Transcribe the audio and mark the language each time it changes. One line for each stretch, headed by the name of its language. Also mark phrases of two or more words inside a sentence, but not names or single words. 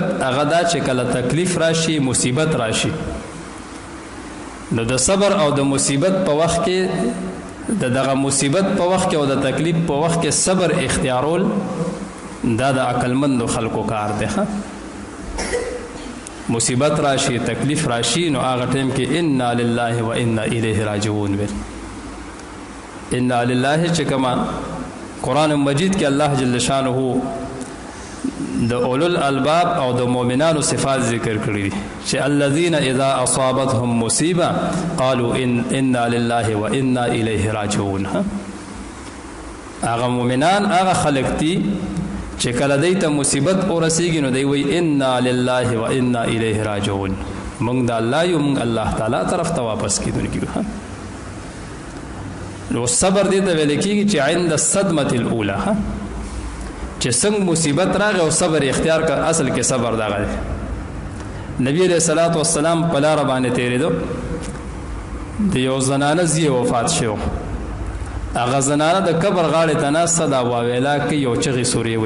Pashto: هغه دا چې کله تکلیف راشي، مصیبت راشي، نو د صبر او د مصیبت په وخت کې دغه مصیبت په وخت کې او د تکلیف په وخت کې صبر اختیارول دا د عقلمندو خلکو کار دی. مصیبت راشي، تکلیف راشي، نو هغه ټیم کې
Arabic: انا لله و انا الیه راجعون
Pashto: ویل.
Arabic: انا لله
Pashto: چې کما قرآن مجید کې الله جل شانه د
Arabic: اولو الالباب
Pashto: او د مؤمنانو صفات ذکر کړي دي چې
Arabic: الذين اذا اصابتهم مصیبه قالوا انا لله و انا الیه راجعون.
Pashto: هغه مؤمنان هغه خلق دي چې کله دوی ته مصیبت ورسیږي نو دوی وایي
Arabic: انا لله و انا الیه راجعون.
Pashto: موږ د الله یو، موږ الله تعالی طرف ته واپس کیدونکي یو. نو صبر دې ته ویل کېږي چې
Arabic: عند الصدمه الاولى،
Pashto: چې څنګه مصیبت راغی او صبر اختیار کړ. اصل کې صبر دغه دی. نبی
Arabic: علیہ الصلوۃ والسلام
Pashto: په لاره باندې تېرېدو، د یو زنانه زوی وفات شو. هغه زنانه د قبر غاړې ته ناسته ده، واویلا کې یو چغې سورې وي.